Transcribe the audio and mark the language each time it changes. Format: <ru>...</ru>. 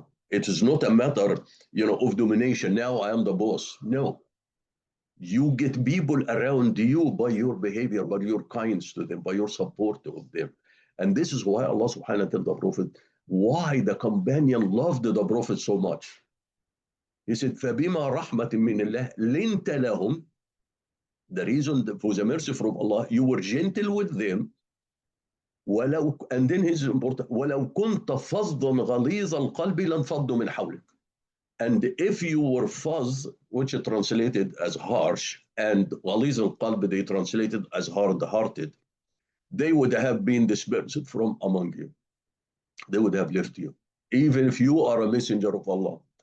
<en>It is not a matter, of domination. Now I am the boss. No. You get people around you by your behavior, by your kindness to them, by your support of them. And this is why Allah subhanahu wa ta'ala told the Prophet, why the companion loved the Prophet so much. He said,</en> <ar>فَبِمَا رَحْمَةٍ مِّنَ اللَّهِ لِنْتَ لَهُمْ.</ar> <en>The reason for the mercy from Allah, you were gentle with them. And then his important,</en> <ar>وَلَوْ كُنْتَ فَظًّا غَلِيظَ الْقَلْبِ لَانْفَضُّوا مِنْ حَوْلِكَ.</ar> <en>And if you were fuzz, which is translated as harsh, and</en> <ar>غَلِيظ الْقَلْبِ,</ar> <en>they translated as hard-hearted, they would have been dispersed from among you. They would have left you, even if you are a messenger of Allah.</en>